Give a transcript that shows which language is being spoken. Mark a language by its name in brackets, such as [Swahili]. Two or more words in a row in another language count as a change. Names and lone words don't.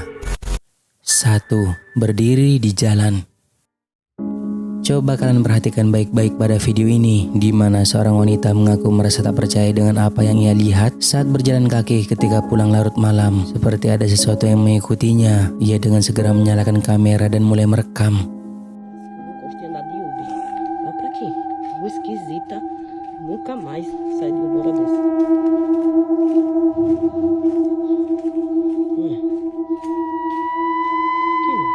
[Indonesian] 1. Berdiri di jalan. Coba kalian perhatikan baik-baik pada video ini, di mana seorang wanita mengaku merasa tak percaya dengan apa yang ia lihat saat berjalan kaki ketika pulang larut malam. Seperti ada sesuatu yang mengikutinya. Ia dengan segera menyalakan kamera dan mulai merekam. [Portuguese] Gostei andar de Uber. Olha pra quê? Rua esquisita. Nunca mais saí de uma hora dessa. Aqui não.